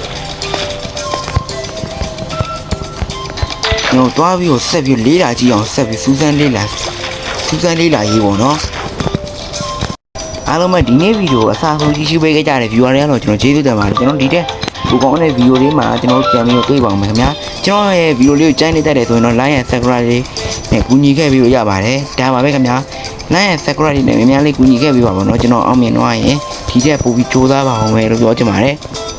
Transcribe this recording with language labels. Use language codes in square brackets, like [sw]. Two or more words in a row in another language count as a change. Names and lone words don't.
[my] ကျွန်တော်တွားပြီးတော့ဆက်ပြီးလေးလာကြည့်အောင်ဆက်ပြီးစူးစမ်းလေးလာရေးပေါ့နော်အားလုံးပဲဒီနေ့ဗီဒီယိုအစားဆုံးကြည့်ရှုပေးကြတဲ့ viewer တွေကတော့ကျွန်တော်ကျေးဇူးတင်ပါတယ်ကျွန်တော်ဒီတဲ့ဘူကောင်းတဲ့ဗီဒီယိုလေးမှာကျွန်တော်ပြန်ပြီးတော့တွေ့ပါအောင်ခင်ဗျာကျွန်တော်ရဲ့ဗီဒီယိုလေးကိုကြိုက်နေတတ်တယ်ဆိုရင်တော့ [en] like and subscribe [my] လေးနဲ့ကူညီခဲ့ပြီးလို့ရပါတယ်ဒါပါပဲခင်ဗျာ [en] like and subscribe [my] လေးနဲ့များများလေးကူညီခဲ့ပြီးပါပါတော့ကျွန်တော်အောင်မြင်တော့ရင်ဒီတဲ့ပို့ပြီးကြိုးစားပါအောင်ပဲလို့ပြောချင်ပါတယ်